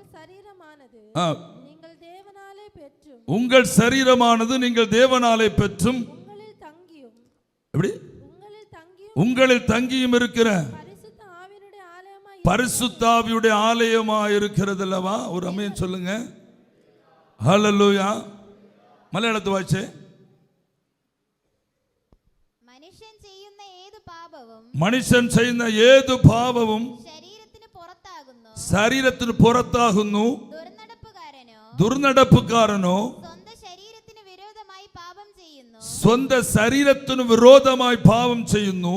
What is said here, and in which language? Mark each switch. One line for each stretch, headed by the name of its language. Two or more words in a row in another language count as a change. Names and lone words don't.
Tamil: உங்கள் சரீரமானது நீங்கள் தேவனாலே பெற்றும் உங்களில் தங்கியும் இருக்கிற பரிசுத்த ஆவியுடைய ஆலயமாய் இருக்கிறது அல்லவா. ஒரு ஆமென் சொல்லுங்க. ஹல்லேலூயா. மலையாளத்து வாச்சே.
Malayalam: മനുഷ്യൻ ചെയ്യുന്ന ഏതു പാപവും ശരീരത്തിന് പുറത്താകുന്നു. ദുർനടപ്പുകാരനോ സ്വന്തം ശരീരത്തിന് വിരോധമായി പാപം ചെയ്യുന്നു.